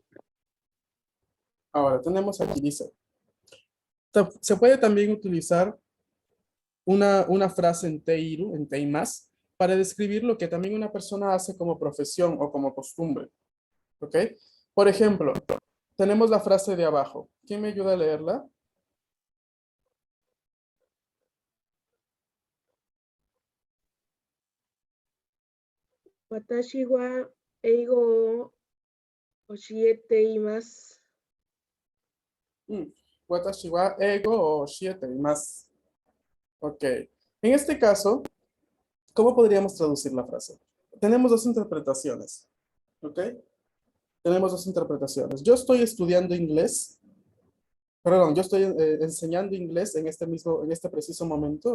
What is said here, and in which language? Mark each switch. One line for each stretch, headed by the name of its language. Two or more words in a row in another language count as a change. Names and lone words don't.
Spanish: Ahora tenemos aquí, dice, se puede también utilizar una frase en teiru, en teimas, para describir lo que también una persona hace como profesión o como costumbre. ¿Ok? Por ejemplo, tenemos la frase de abajo. ¿Quién me ayuda a leerla?
Japanese: 私は英語を教えています. 私は英語をしえています.
Spanish: Ok. En este caso, ¿cómo podríamos traducir la frase? Tenemos dos interpretaciones. ¿Ok? Tenemos dos interpretaciones. Yo estoy estudiando inglés. Perdón, yo estoy enseñando inglés en este preciso momento.